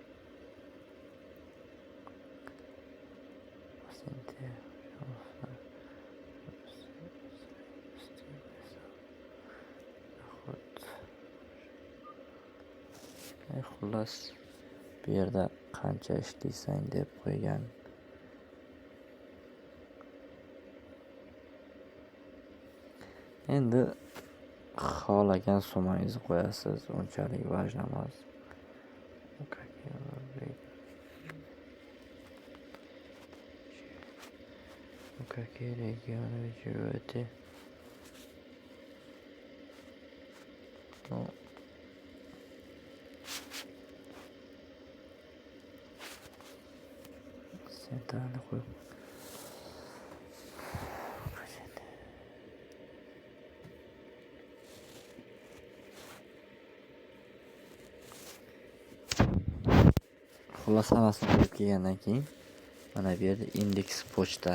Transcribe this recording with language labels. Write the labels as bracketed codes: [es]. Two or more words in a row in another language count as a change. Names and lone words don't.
[uz] Xullas bu yerda qancha ishlaysan deb qo'ygan. Endi xohlagan sumangizni qo'yasiz, unchalik важно emas. [ru] Какие регионы живете? [uz] Sentarni qo'yib xullas hammasini qo'yib kelgandan keyin mana bu yerda indeks pochta.